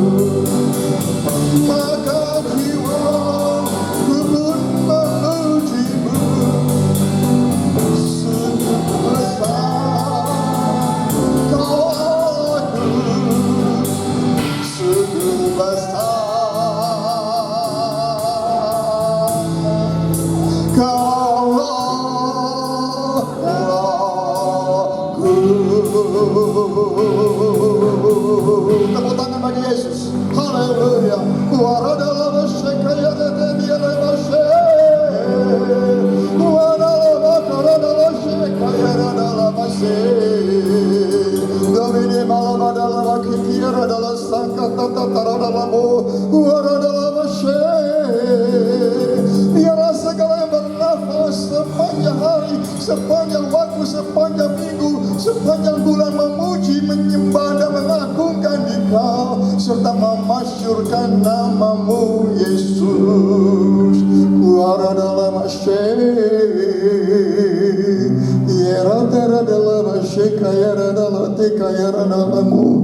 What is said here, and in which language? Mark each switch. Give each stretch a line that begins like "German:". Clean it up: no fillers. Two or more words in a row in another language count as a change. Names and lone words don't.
Indonesian: Maka jiwaku pun memujimu, sungguh besar kau Allahku, sungguh besar kau Allahku. Tepuk tangan bagi Yesus. Haleluya. Waradalama shekayana dadialama shek. Waradalama karadalama shekayana dalama shek. Domini malama dalama kikira dalama sangkata taradalamo. Waradalama shek. Biarlah segala yang bernafas sepanjang hari, sepanjang waktu, sepanjang minggu, sepanjang bulan memuji, menyembah dan mengagungkan Dikau serta memasyurkan namamu Yesus. Kuara dalam asyik, yera tera dalam asyik, kayara dalam tekayara namamu.